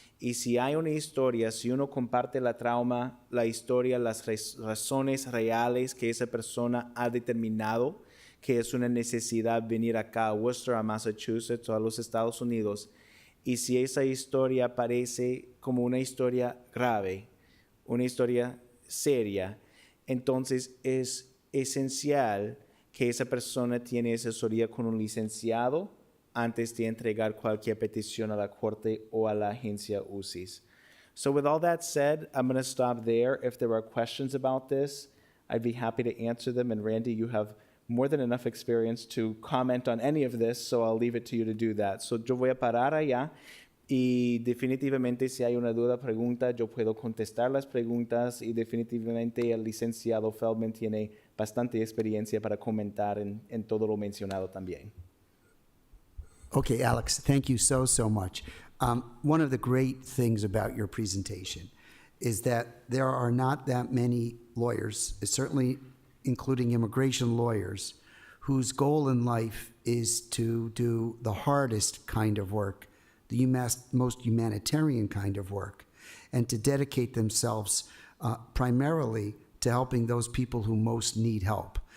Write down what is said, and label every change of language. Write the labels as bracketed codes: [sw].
[es] Y si hay una historia, si uno comparte la trauma, la historia, las razones reales que esa persona ha determinado que es una necesidad venir acá a Worcester, a Massachusetts o a los Estados Unidos, y si esa historia parece como una historia grave, una historia seria, entonces es esencial que esa persona tiene asesoría con un licenciado antes de entregar cualquier petición a la corte o a la agencia UCIS. [en] So with all that said, I'm going to stop there. If there are questions about this, I'd be happy to answer them. And Randy, you have more than enough experience to comment on any of this, so I'll leave it to you to do that. [es] So yo voy a parar allá y definitivamente si hay una duda, pregunta, yo puedo contestar las preguntas y definitivamente el licenciado Feldman tiene bastante experiencia para comentar en todo lo mencionado también. [en] Okay, Alex, thank you so much. One of the great things about your presentation is that there are not that many lawyers, certainly including immigration lawyers, whose goal in life is to do the hardest kind of work, the most humanitarian kind of work, and to dedicate themselves primarily to helping those people who most need help.